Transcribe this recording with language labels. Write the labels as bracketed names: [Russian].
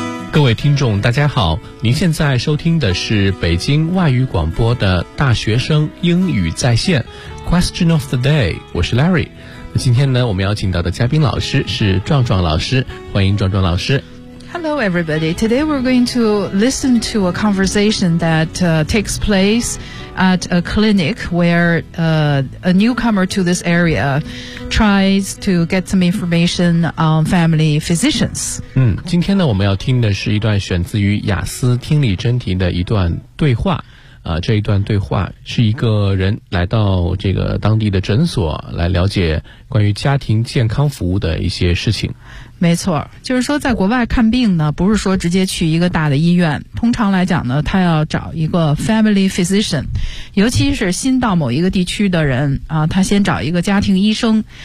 [Chinese] 各位听众大家好，您现在收听的是北京外语广播的大学生英语在线 Question of the day， 我是 Larry。今天呢，我们邀请到的嘉宾老师是壮壮老师，欢迎壮壮老师。 [English] Hello everybody, today we're going to listen to a conversation that takes place at a clinic where a newcomer to this area tries to get some information on family physicians. [Chinese] 今天呢，我们要听的是一段选自于雅思听力真题的一段对话。这一段对话是一个人来到这个当地的诊所来了解关于家庭健康服务的一些事情。没错，就是说在国外看病呢，不是说直接去一个大的医院，通常来讲呢，他要找一个 family physician， 尤其是新到某一个地区的人啊，他先找一个家庭医生。